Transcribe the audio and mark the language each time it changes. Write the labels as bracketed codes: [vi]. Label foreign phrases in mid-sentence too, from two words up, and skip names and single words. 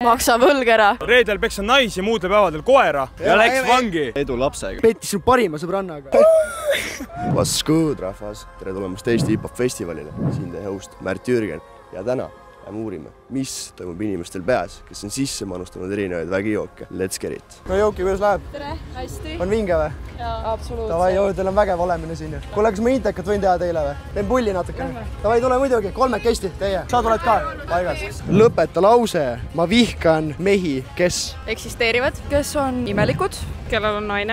[et] maksa võlg ära. Reedel peksa naisi, muudel päevadel koera ja läks vangi. Edu lapsega. Pettis su parima sõbrannaga. [en] What's good, [et] rahvas? Tere tulemast Eesti hip-hop festivalile. Siin teie host Märt Jürgen ja täna lähme uurime, mis toimub inimestel peas, kes on sisse manustanud erinevaid vägijooke. [en] Let's get it! [et] No Jouki, kuidas läheb? Tere, hästi. On vinge või? Jaa, absoluutselt. Tavai, teil on vägev olemine siin. Kuule, kas ma intekat võin teha teile või? Teen pulli natukene. Tavai, tule muidugi, kolmekesti teie. Sa tuled ka? Paigas. Lõpeta lause. Ma vihkan mehi, kes eksisteerivad, kes on imelikud, kellel on naine.